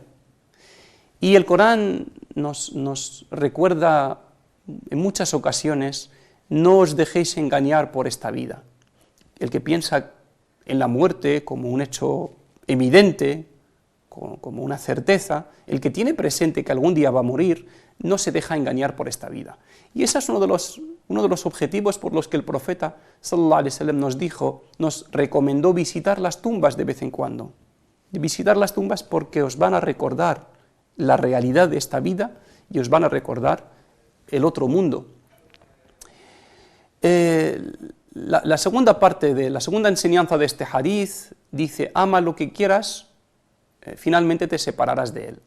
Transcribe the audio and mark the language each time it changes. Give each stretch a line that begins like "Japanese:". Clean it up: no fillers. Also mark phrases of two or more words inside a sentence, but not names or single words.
Spanish: Y el Corán nos recuerda en muchas ocasiones: no os dejéis engañar por esta vida. El que piensa en la muerte como un hecho evidente, como una certeza, el que tiene presente que algún día va a morir, no se deja engañar por esta vida. Y ese es uno de los objetivos por los que el profeta
Arabic: صلى الله عليه وسلم
Spanish: nos recomendó visitar las tumbas de vez en cuando. Visitar las tumbas porque os van a recordar la realidad de esta vida y os van a recordar el otro mundo. La segunda parte, la segunda enseñanza de este hadith dice: ama lo que quieras, finalmente te separarás de él.